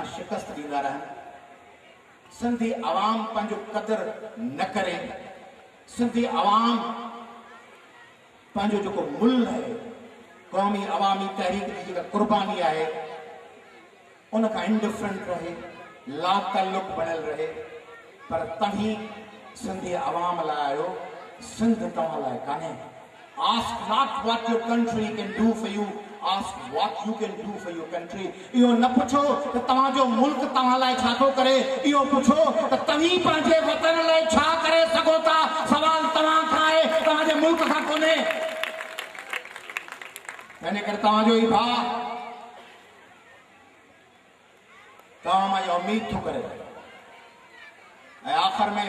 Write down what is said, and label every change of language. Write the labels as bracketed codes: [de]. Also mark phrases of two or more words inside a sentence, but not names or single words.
[sd] शिकस्त ॾींदा रहनि सिंधी आवाम पंहिंजो क़दुरु न करे सिंधी आवाम पंहिंजो जेको मुल्ह आहे क़ौमी अवामी तहरीक जी जेका क़ुर्बानी आहे उन खां इंडिफरेंट रहे ला ताल्लुक बणियल रहे पर तव्हीं सिंधी आवाम लाइ आयो सिंध तव्हां लाइ कान्हे। [en] Ask not what your country can do for you. Ask what you can do for your country. [sd] इहो न पुछो त तव्हांजो मुल्क तव्हां लाइ छा थो करे इहो पुछो त तव्हीं पंहिंजे वतन लाइ छा करे सघो था। सवाल तव्हां खां आहे तव्हांजे मुल्क खां कोन्हे। तंहिंजे करे तव्हांजो ई भाउ तव्हां मां इहा उमेद थो करे ऐं आख़िर में